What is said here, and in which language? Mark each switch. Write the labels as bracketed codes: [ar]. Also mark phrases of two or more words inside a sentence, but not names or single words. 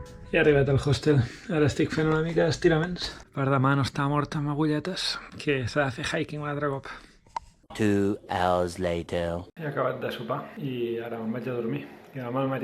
[ca] He arribat al hostel. Ara estic fent una mica d'estiraments per demà no estar mort amb agulletes, que s'ha de fer hiking un altre cop. [en] 2 hours later. [ca] He acabat de sopar i ara me'n vaig a dormir. I demà al matí toca llevar-se d'hora per pujar muntanyes. Bona nit.